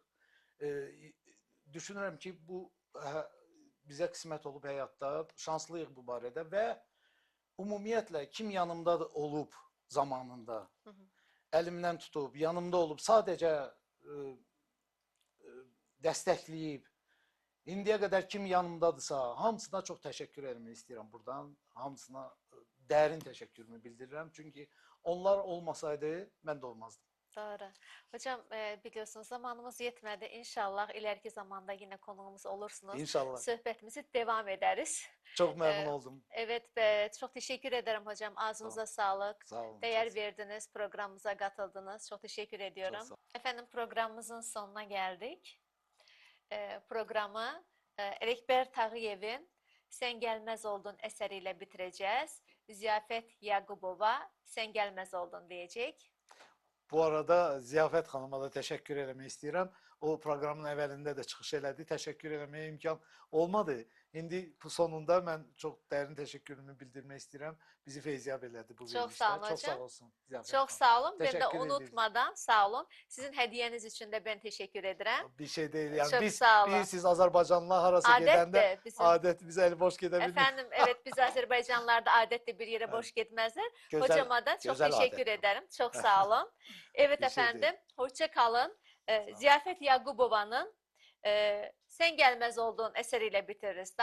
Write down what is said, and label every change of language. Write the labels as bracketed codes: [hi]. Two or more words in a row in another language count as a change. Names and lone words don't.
[az] Düşünürəm ki, bu bizə qismət olub həyatda, şanslıyıq bu barədə və ümumiyyətlə kim yanımda olub zamanında, əlimdən tutub, yanımda olub, sadəcə dəstəkləyib, indiyə qədər kim yanımdadırsa, hamısına çox təşəkkür etmək istəyirəm buradan. Hamısına dərin təşəkkürümü bildirirəm. Çünki onlar olmasaydı, mən də olmazdım. Doğru. [tr] Hocam biliyorsunuz zamanımız yetmedi. İnşallah ileriki zamanda yine konuğumuz olursunuz. İnşallah. Sohbetimizi devam ederiz. Çok memnun oldum. Evet, çok teşekkür ederim hocam. Ağzınıza sağlık. Sağ olun. Değer verdiniz, programımıza katıldınız. Çok teşekkür ediyorum. Çok sağ olun. Efendim programımızın sonuna geldik. Programı Ələkbər Tağıyev'in Sen Gelmez Oldun eseriyle bitireceğiz. Ziyafet Yaqubova Sen Gelmez Oldun diyecek. [az] Bu arada Ziyafət xanıma da təşəkkür eləmək istəyirəm. O proqramın əvvəlində də çıxış elədi. Təşəkkür eləməyə imkan olmadı. İndi bu sonunda mən çox dərin təşəkkürümü bildirmək istəyirəm. Bizi feyziyab elədi bu [tr] Çok [az] verilişdə. [tr] sağ olun [az] Çox sağ [tr] hocam. [az] olsun. Ziyafət [tr] Çok [az] xanım. [tr] sağ olun. Ben de Teşekkür unutmadan sağ olun. Sizin hediyeniz için de ben teşekkür ederim. [az] Bir şey deyil. Yəni [tr] Çok [az] biz [tr] sağ olun. [az] bilirsiniz Azərbaycanlılar harasa gedəndə [tr] Adettir bizim. [az] adət biz əli boş gedə bilmirik. [tr] Efendim evet biz Azerbaycanlılarda adette bir yere boş gitmezler. Hocama da çok [az] gözəl [tr] teşekkür [az] adət. [tr] ederim. Çok sağ olun. Evet Bir şey değil. efendim. Hoşça kalın. [az] olun. [tr] Ziyafet Yaqubova'nın Sen Gelmez Oldun eseriyle bitiririz.